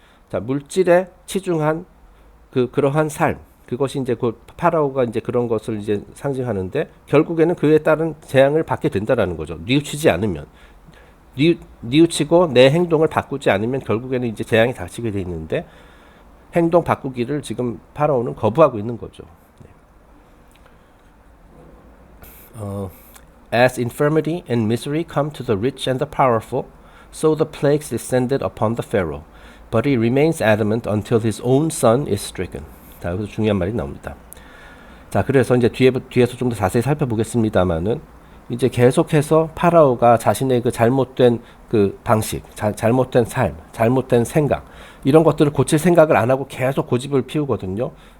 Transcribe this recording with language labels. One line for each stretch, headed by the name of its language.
Korean: 자, 물질에 치중한 그러한 삶 그것이 이제 그 파라오가 이제 그런 것을 이제 상징하는데 결국에는 그에 따른 재앙을 받게 된다라는 거죠. 뉘우치지 않으면 뉘우치고 내 행동을 바꾸지 않으면 결국에는 이제 재앙이 닥치게 돼 있는데 행동 바꾸기를 지금 파라오는 거부하고 있는 거죠.
English: As infirmity and misery come to the rich and the powerful, so the plagues descended upon the Pharaoh. But he remains adamant until his own son is stricken.
Korean: 자, 여기서 중요한 말이 나옵니다. 자, 그래서 이제 뒤에서 좀 더 자세히 살펴보겠습니다만은 이제 계속해서 파라오가 자신의 그 잘못된 그 방식, 잘못된 삶, 잘못된 생각 이런 것들을 고칠 생각을 안 하고 계속 고집을 피우거든요.